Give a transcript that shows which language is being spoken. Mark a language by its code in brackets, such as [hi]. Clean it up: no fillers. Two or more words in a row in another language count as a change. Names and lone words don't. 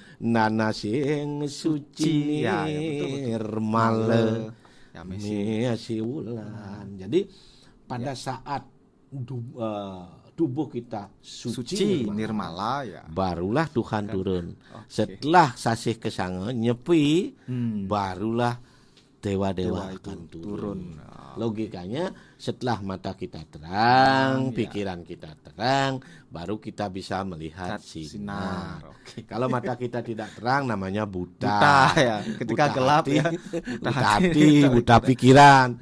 [ban] Nana sing suci [id] Ya, ya betul betul. nirmale Ya Messi. mesi wulan. Jadi pada saat tubuh kita Suci suci Nirmala ya. barulah Tuhan turun. Oke. Setelah sasih kesanga nyepi, barulah Dewa dewa-dewa itu akan turun. turun. Logikanya setelah mata kita terang, Ya. pikiran kita terang, baru kita bisa melihat sinar. Oke. Kalau mata kita tidak terang namanya buta. Buta ya. Ketika Buta gelap hati, ya. buta hati, buta pikiran.